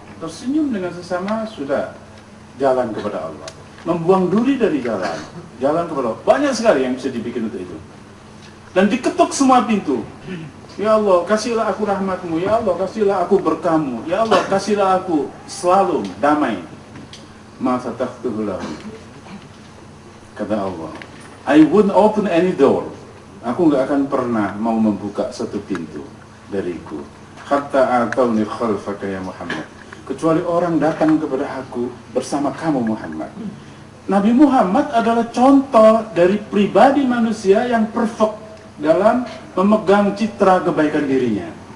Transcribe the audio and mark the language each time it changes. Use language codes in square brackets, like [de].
[id] Tersenyum dengan sesama sudah jalan kepada Allah. Membuang duri dari jalan kepada Allah. Banyak sekali yang bisa dibikin untuk itu. Dan diketuk semua pintu. Ya Allah, kasihlah aku rahmatmu. Ya Allah, kasihlah aku berkahmu. Ya Allah, kasihlah aku selalu damai. [ar] Ma fatahtuhu lahum, [id] kata Allah, [en] I wouldn't open any door. [id] Aku gak akan pernah mau membuka satu pintu dariku. [ar] Hatta atauni khalfaka ya Muhammad, [id] kecuali orang datang kepada aku bersama kamu Muhammad. Nabi Muhammad adalah contoh dari pribadi manusia yang perfect dalam memegang citra kebaikan dirinya.